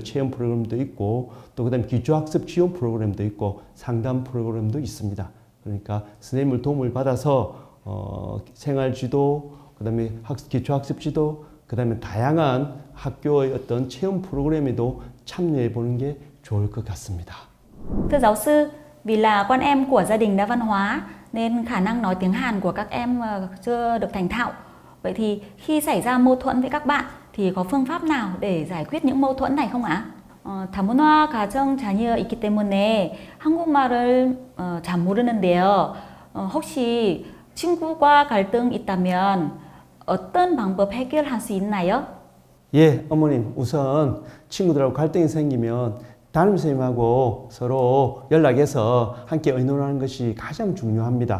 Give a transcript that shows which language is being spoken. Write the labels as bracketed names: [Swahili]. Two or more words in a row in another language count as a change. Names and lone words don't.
[Korean] 체험 프로그램도 있고, 또 그다음에 기초학습 지원 프로그램도 있고, 상담 프로그램도 있습니다. 그러니까 선생님을 도움을 받아서 생활지도, 그다음에 기초학습 지도, 그다음에 다양한 학교의 어떤 체험 프로그램에도 참여해 보는 게 좋을 것 같습니다. [Vietnamese] Thưa giáo sư, vì là con em của gia đình đa văn hóa nên khả năng nói tiếng Hàn của các em chưa được thành thạo. Vậy thì khi xảy ra mâu thuẫn với các bạn thì có phương pháp nào để giải quyết những mâu thuẫn này không ạ? [Korean] 다문화 가정 자녀 있기 때문에 한국말을 잘 모르는데요. 혹시 친구와 갈등 있다면 어떤 방법 해결할 수 있나요? 예, 어머님, 우선 친구들하고 갈등이 생기면 담임선생님하고 서로 연락해서 함께 의논하는 것이 가장 중요합니다.